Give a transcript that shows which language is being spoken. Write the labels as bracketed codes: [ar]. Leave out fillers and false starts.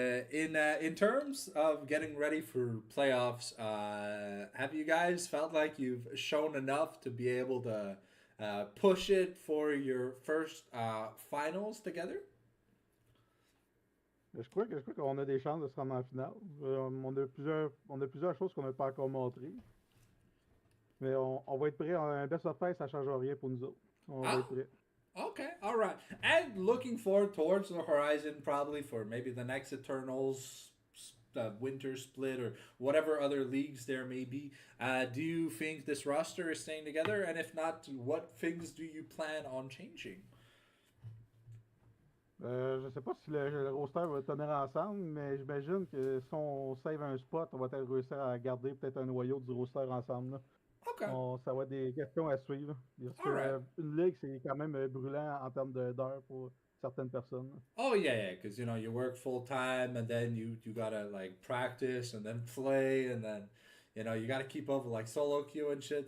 [en] In terms of getting ready for playoffs, have you guys felt like you've shown enough to be able to push it for your first finals together? [fr] Je crois qu'on a des chances de se rendre en finale. On a plusieurs choses qu'on n'a pas encore montrées. Mais on va être prêt. Un best of five, ça ne change rien pour nous autres. On va être prêt. [en] Okay, all right. And looking forward towards the horizon, probably for maybe the next Eternals, winter split, or whatever other leagues there may be. Do you think this roster is staying together? And if not, what things do you plan on changing? [fr] Je sais pas si le roster va tenir ensemble, mais j'imagine que si on save un spot, on va peut-être réussir à garder peut-être un noyau du roster ensemble. Là. [en] Okay. [fr] Ça va être des questions à suivre. Parce que une ligue, c'est quand même brûlant en termes d'heures pour certaines personnes. [en] Oh yeah, because you know you work full time and then you gotta like practice and then play and then you know you gotta keep up with like solo queue and shit.